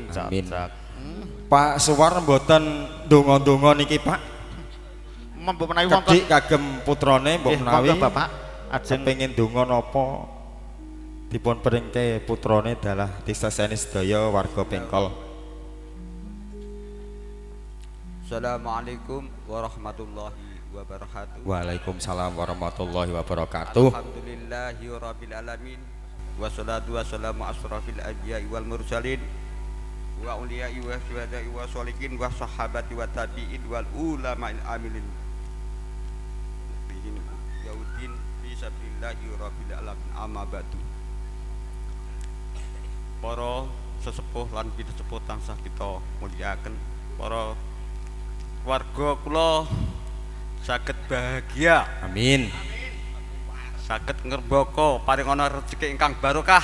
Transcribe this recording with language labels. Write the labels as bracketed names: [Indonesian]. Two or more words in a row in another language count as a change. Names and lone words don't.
[Javanese] Nah, amin. Cocok. Pak Suwar mboten donga-donga niki Pak. Mbok menawi wonten Kedik kagem putrane mbok menawi monggo, Bapak. Ajeng pengin donga napa dipun peringke putrane dalah diseseni sedaya warga Bengkol. [Arabic] السلام عليكم ورحمة الله وبركاته. وعليكم السلام ورحمة الله وبركاته. الحمد لله رب العالمين. والصلاة والسلام أشرف الأنبياء والمرسلين والأولياء والشهداء والصالحين والصحابة والتابعين والعلماء العاملين بهن يؤدين في سبيل الله رب العالمين أما بعد. [Javanese] Para sesepuh lan pitesepuh tansah kita muliaken. Para warga kula saged bahagia, Amin. saged ngerbaka paringana rezeki ingkang barokah,